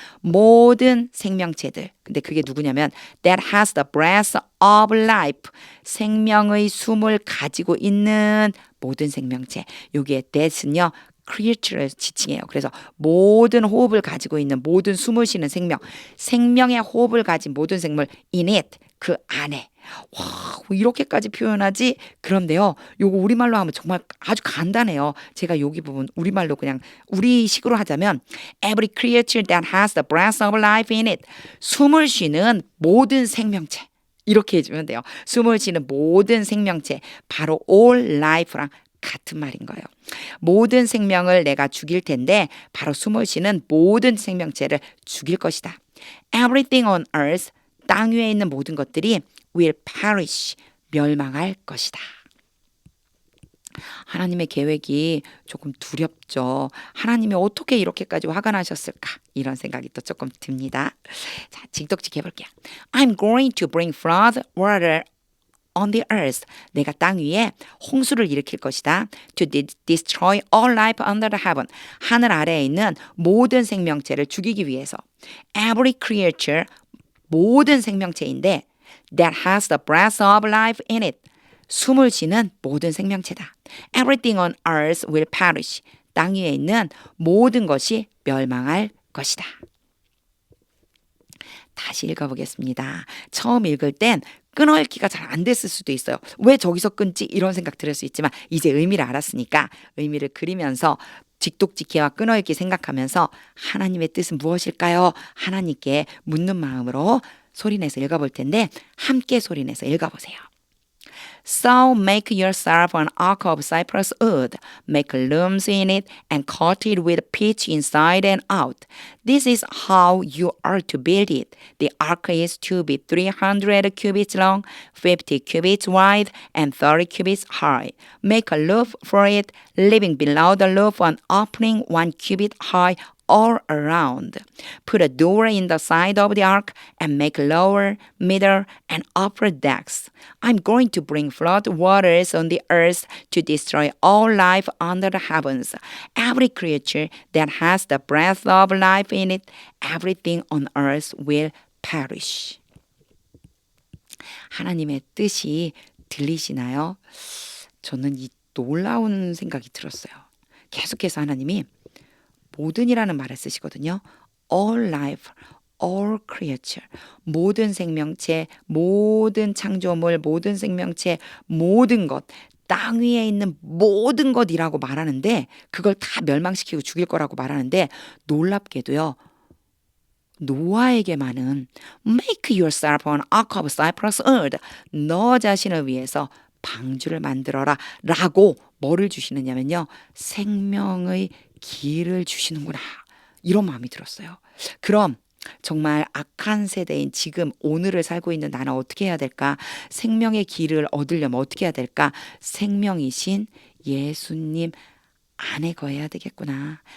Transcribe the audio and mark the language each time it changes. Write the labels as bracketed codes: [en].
[ko] 모든 생명체들 근데 그게 누구냐면 [en] that has the breath of life [ko] 생명의 숨을 가지고 있는 모든 생명체 여기에 that은요. creature를 지칭해요. 그래서 모든 호흡을 가지고 있는 모든 숨을 쉬는 생명, 생명의 호흡을 가진 모든 생물 [en] in it, [ko] 그 안에. 와, 이렇게까지 표현하지? 그런데요. 요거 우리말로 하면 정말 아주 간단해요. 제가 여기 부분 우리말로 그냥 우리식으로 하자면 [en] every creature that has the breath of life in it. [ko] 숨을 쉬는 모든 생명체. 이렇게 해주면 돼요. 숨을 쉬는 모든 생명체. 바로 all life랑 같은 말인 거예요. 모든 생명을 내가 죽일 텐데 바로 숨을 쉬는 모든 생명체를 죽일 것이다. [en] Everything on earth, [ko] 땅 위에 있는 모든 것들이 [en] will perish, [ko] 멸망할 것이다. 하나님의 계획이 조금 두렵죠. 하나님이 어떻게 이렇게까지 화가 나셨을까? 이런 생각이 또 조금 듭니다. 자, 직독직 해볼게요. [en] I'm going to bring flood water on the earth. [ko] 내가 땅 위에 홍수를 일으킬 것이다. [en] To destroy all life under the heaven. [ko] 하늘 아래에 있는 모든 생명체를 죽이기 위해서. [en] Every creature, [ko] 모든 생명체인데 [en] that has the breath of life in it. [ko] 숨을 쉬는 모든 생명체다. [en] Everything on earth will perish. [ko] 땅 위에 있는 모든 것이 멸망할 것이다. 다시 읽어보겠습니다. 처음 읽을 땐 끊어읽기가 잘 안 됐을 수도 있어요. 왜 저기서 끊지? 이런 생각 들을 수 있지만 이제 의미를 알았으니까 의미를 그리면서 직독직해와 끊어읽기 생각하면서 하나님의 뜻은 무엇일까요? 하나님께 묻는 마음으로 소리내서 읽어볼 텐데 함께 소리내서 읽어보세요. [en] So make yourself an ark of cypress wood, make looms in it, and coat it with pitch inside and out. This is how you are to build it. The ark is to be 300 cubits long, 50 cubits wide, and 30 cubits high. Make a roof for it, living below the roof an opening 1 cubit high all around. Put a door in the side of the ark and make lower, middle, and upper decks. I'm going to bring flood waters on the earth to destroy all life under the heavens. Every creature that has the breath of life in it, everything on earth will perish. [ko] 하나님의 뜻이 들리시나요? 저는 이 놀라운 생각이 들었어요. 계속해서 하나님이 모든이라는 말을 쓰시거든요. [en] All life, all creature, [ko] 모든 생명체, 모든 창조물, 모든 생명체, 모든 것, 땅 위에 있는 모든 것이라고 말하는데 그걸 다 멸망시키고 죽일 거라고 말하는데 놀랍게도요. 노아에게만은 [en] Make yourself an ark of cypress wood. [ko] 너 자신을 위해서 방주를 만들어라 라고 뭐를 주시느냐면요. 생명의 길을 주시는구나. 이런 마음이 들었어요. 그럼 정말 악한 세대인 지금 오늘을 살고 있는 나는 어떻게 해야 될까? 생명의 길을 얻으려면 어떻게 해야 될까? 생명이신 예수님 안에 거해야 되겠구나.